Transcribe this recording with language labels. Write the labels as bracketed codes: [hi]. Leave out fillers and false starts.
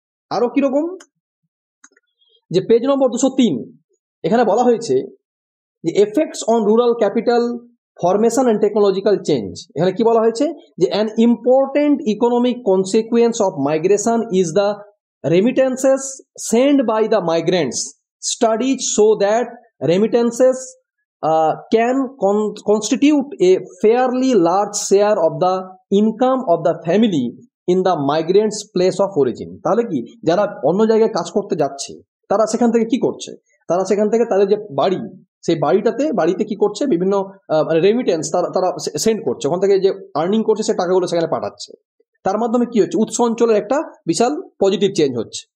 [bn] আরো কিরকম, যে পেজ নম্বর 203 এখানে বলা হয়েছে যে [en] Effects on rural capital formation and technological change. [bn] এখানে কি বলা হয়েছে যে [en] An important economic consequence of migration is the remittances send by the migrants. Studies show that remittances can constitute a fairly large share of the income of the family in the migrants place of origin। [bn] তাহলে কি, যারা অন্য জায়গায় কাজ করতে যাচ্ছে তারা সেখান থেকে কি করছে, তারা সেখান থেকে তাদের যে বাড়ি, সেই বাড়িতে কি করছে, বিভিন্ন রেমিটেন্স তারা সেন্ড করছে, ওখান থেকে যে আর্নিং করছে সে টাকাগুলো সেখানে পাঠাচ্ছে। তার মাধ্যমে কি হচ্ছে, উৎস অঞ্চলের একটা বিশাল পজিটিভ চেঞ্জ হচ্ছে।